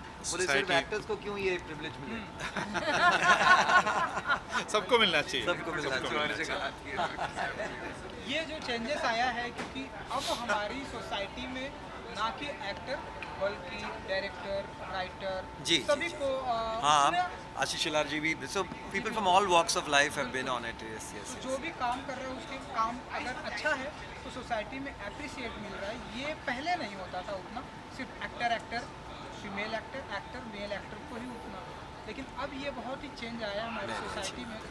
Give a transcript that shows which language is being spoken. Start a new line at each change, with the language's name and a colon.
Hindi: बोले सिर्फ एक्टर्स को क्यों ये प्रिविलेज मिले? सबको मिलना चाहिए। सबको मिलना चाहिए। ये जो चेंजेस आया है क्योंकि अब हमारी सोसाइटी में ना कि एक्टर बल्कि डायरेक्टर, राइटर जी, सभी जी, को हाँ, आशीष शिलार जी भी,
English: so people from all walks of life have been on it. Yes, yes,
Hindi: जो भी काम कर रहे हैं उसके काम अगर अच्छा है तो सोसाइटी में अप्रिसिएट मिल रहा है। ये पहले नहीं होता था उतना, सिर्फ actor female actor male actor को ही उतना, लेकिन अब ये बहुत ही चेंज आया हमारी सोसाइटी में।